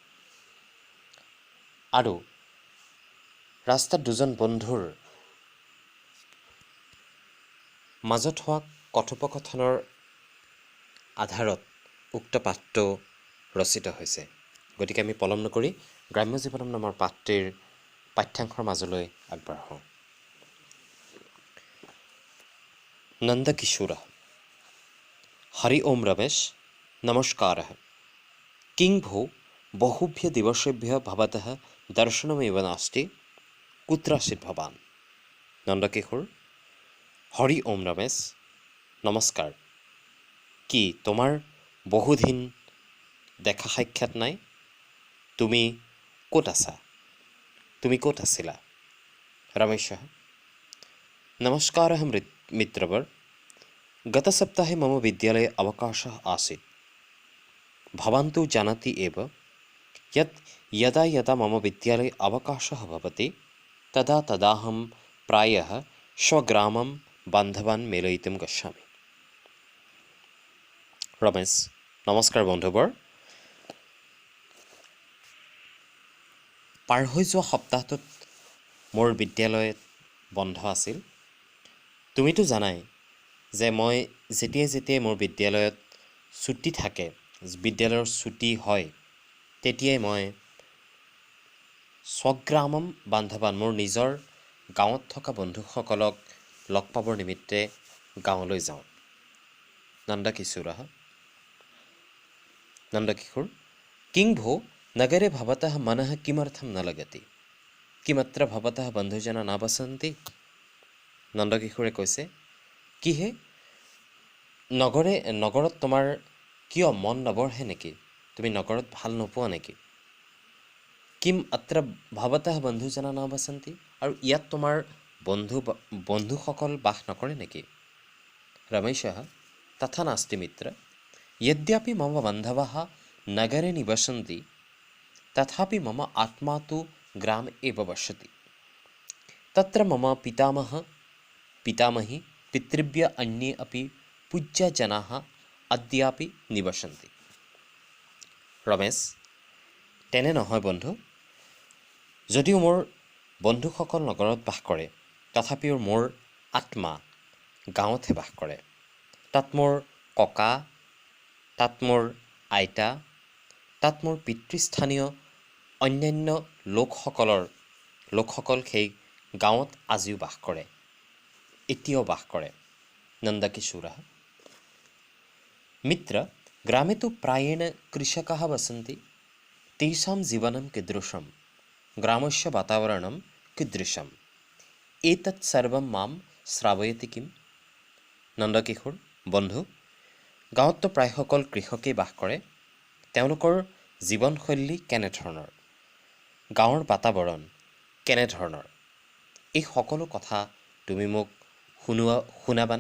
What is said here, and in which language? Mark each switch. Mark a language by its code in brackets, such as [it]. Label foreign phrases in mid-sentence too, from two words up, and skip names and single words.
[as] আৰু ৰাস্তাত দুজন বন্ধুৰ মাজত হোৱা কথোপকথনৰ আধাৰত উক্ত পাঠটো ৰচিত হৈছে। গতিকে আমি পলম নকৰি গ্ৰাম্য জীৱনম নামৰ পাঠটিৰ পাঠ্যাংশৰ মাজলৈ আগবাঢ়োঁ। [sa] नंदकिशोर हरि ओम रमेश नमस्कार किं भो बहुभ्य दिवसेभ्यः भवतः दर्शनमेव नास्ति कुत्र आसीत् भवान्। नंदकिशोर हरि ओम रमेश नमस्कार [as] কি তোমার বহুদিন দেখা সাক্ষাৎ নাই, তুমি ক'ত আছা, তুমি ক'ত আছিলা। [sa] रमेश नमस्कारः मित्रवर गतसप्ताहे मम विद्यालये अवकाशः आसीत्। भवान् तु जानाति एव यत् यदा यदा मम विद्यालये अवकाशः भवति तदा तदाहं प्रायः स्वग्रामं बान्धवान् मेलयितुं गच्छामि। रमेश नमस्कार बन्धुवर, [as] पार হৈ যোৱা সপ্তাহটোত মোৰ বিদ্যালয়ত বন্ধ আছিল। তুমিতো জানাই যে মই যেতিয়াই মোৰ বিদ্যালয়ত ছুটি থাকে, বিদ্যালয়ৰ ছুটি হয়, তেতিয়াই মই [sa] स्वग्रामम् बान्धवान् [as] মোৰ নিজৰ গাঁৱত থকা বন্ধুসকলক লগ পাবৰ নিমিত্তে গাঁৱলৈ যাওঁ। [sa] नंदकिशोर किं भो नगरे भवतः मनः किमर्थं न लगति, किमत्र भवतः बन्धुजना न बसन्ति। [as] नंदकिशोरे কৈছে কি হে নগৰত তোমাৰ কিয় মন নবঢ়ে নেকি, তুমি নগৰত ভাল নোপোৱা নেকি। [sa] किम् अत्र भवतः बन्धुजनाः न वसन्ति, [as] আৰু ইয়াত তোমাৰ বন্ধুসকল বাস নকৰে নেকি। [sa] रमेशः तथा नास्ति मित्र, यद्यपि मम बान्धवाः नगरे निवसन्ति तथापि मम आत्मा तु ग्रामे एव वसति। तत्र मम पितामही पितृव्य अन्ये अपि पूज्यजनाः अद्यापि निवसन्ति। [as] रमेश তেনে নহয় বন্ধু, যদিও মোৰ বন্ধুসকল নগৰত বাস কৰে তথাপিও মোৰ আত্মা গাঁৱতহে বাস কৰে। তাত মোৰ ককা, তাত মোৰ আইতা, তাত মোৰ পিতৃস্থানীয় অন্যান্য লোকসকল সেই গাঁৱত আজিও বাস কৰে, এতিয়াও বাস কৰে। [sa] नंदकिशोर मित्र ग्रामे तु प्रायेण कृषकाः वसन्ति, तेषां जीवनं कीदृशं, ग्रामस्य वातावरणं कीदृशम्, एतत् सर्वं मां श्रावयति किम्। [as] नंदकिशोर বন্ধু গাঁৱততো প্ৰায়সকল কৃষকেই বাস কৰে, তেওঁলোকৰ জীৱনশৈলী কেনেধৰণৰ, গাঁৱৰ বাতাৱৰণ কেনেধৰণৰ, এই সকলো কথা তুমি মোক শুনাবানে।